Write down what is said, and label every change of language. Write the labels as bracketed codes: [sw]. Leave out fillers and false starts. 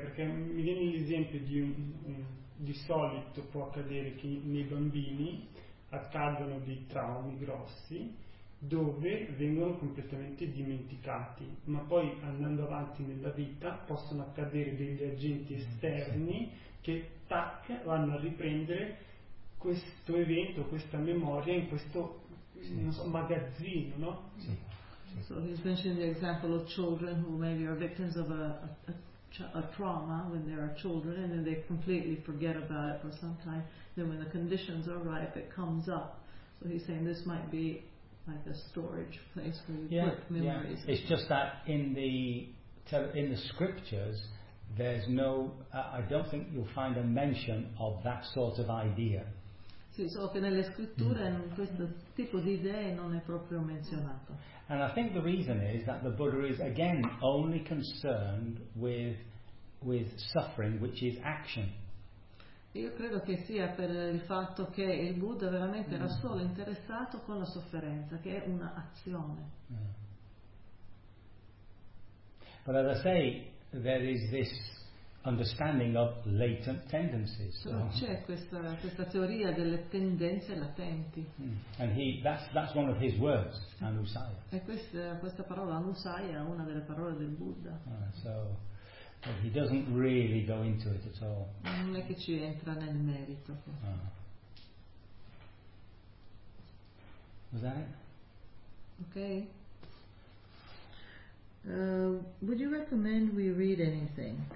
[it] Perché mi viene l'esempio di di solito può accadere che nei bambini accadono dei traumi grossi, dove vengono completamente dimenticati, ma poi andando avanti nella vita possono accadere degli agenti esterni che tac vanno a riprendere questo evento, questa memoria in questo non so, magazzino, no? [en] So he's mentioned the example of children who maybe are victims of a trauma when they are children and then they completely forget about it for some time, then when the conditions are ripe it comes up. So he's saying this might be like a storage place where you put memories. Yeah. It's just that in the scriptures there's no I don't think you'll find a mention of that sort of idea. [it] Sì, so che nelle scritture questo tipo di idee non è proprio menzionato. [en] And I think the reason is that the Buddha is again only concerned with suffering which is action. [it] Io credo che sia per il fatto che il Buddha veramente era solo interessato con la sofferenza, che è un'azione. [en] But as I say, there is this understanding of latent tendencies. So [it] c'è questa teoria delle tendenze latenti. [en] And that's one of his words, anusaya. [it] E questa parola anusaya è una delle parole del Buddha. [en] But he doesn't really go into it at all. [it] Non è che ci entra nel merito. [en] Was that it? Okay. Would you recommend we read anything?